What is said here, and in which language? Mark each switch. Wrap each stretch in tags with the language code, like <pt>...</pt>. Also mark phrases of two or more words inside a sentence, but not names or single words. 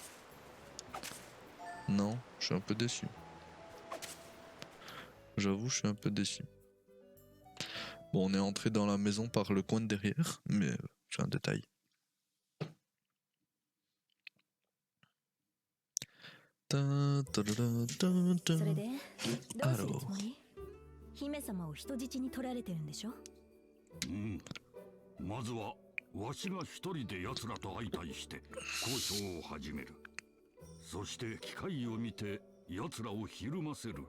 <fr>Non, je suis un peu déçu. J'avoue, je suis un peu déçu. Bon, on est entré dans la maison par le coin de derrière, mais c'est un détail. Alors.</fr> <ja>それでどうするつもり？姫様を人質に取られてるんでしょ？まずはわしが一人で奴らと相対して交渉を始める。そして機会を見て奴らをひるませる。</ja>